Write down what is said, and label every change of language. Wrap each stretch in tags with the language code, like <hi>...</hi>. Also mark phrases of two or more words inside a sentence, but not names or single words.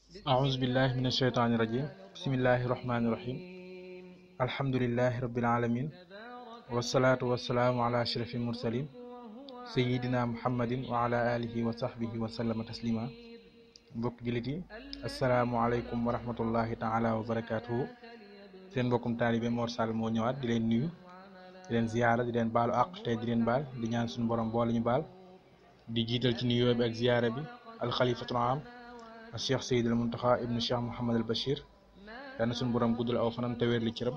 <ar>أعوذ بالله من الشيطان الرجيم بسم الله الرحمن الرحيم الحمد لله رب العالمين والصلاة والسلام على أشرف المرسلين سيدنا محمد وعلى آله وصحبه وسلم تسليما</ar> <wo>mbokk jullit yi</wo> <ar>السلام عليكم ورحمة الله تعالى وبركاته</ar> <wo>seen mbokkum taalibe Mor Sall moo ñëwaat di leen nuyu di leen ziyaara di leen baalu àq tey di leen baal di ñaan suñu borom boole ñu baal di jiital ci nuyoo bi ak ziyaara bi</wo> <ar>الخليفة العام</ar> <wo>al cheikh Seydil Muntaxa ibnu cheikh Mouhamad al Bachir yal na suñu borom guddal aw fanam te wér li cëram</wo>